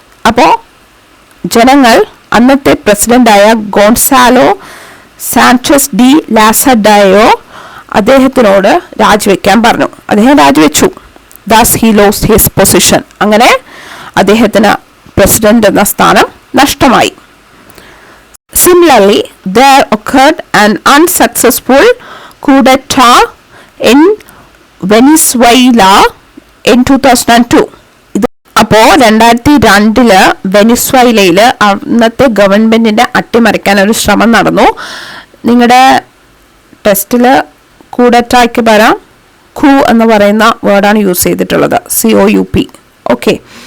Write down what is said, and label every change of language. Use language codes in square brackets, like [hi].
[ml] അപ്പോൾ ജനങ്ങൾ അന്നത്തെ പ്രസിഡന്റായ ഗോൺസാലോ സാnchez ഡി ലാസഡയോ അദ്ദേഹത്തിനോട് രാജിവെക്കാൻ പറഞ്ഞു. അദ്ദേഹം രാജിവെച്ചു. [en] Thus he lost his position. [ml] അങ്ങനെ അദ്ദേഹത്തിന് പ്രസിഡന്റ് എന്ന സ്ഥാനം നഷ്ടമായി. [en] Similarly, there occurred an unsuccessful coup d'etat in Venezuela in 2002. [ml] അപ്പോൾ 2002 വെനിസ്വേലയിൽ അന്നത്തെ ഗവൺമെന്റിനെ അട്ടിമറിക്കാൻ ഒരു ശ്രമം നടന്നു. നിങ്ങളുടെ ടെസ്റ്റിൽ കൂടറ്റായ്ക്ക് പകരം കൂ എന്ന് പറയുന്ന വേർഡാണ് യൂസ് ചെയ്തിട്ടുള്ളത്. COUP. ഓക്കെ.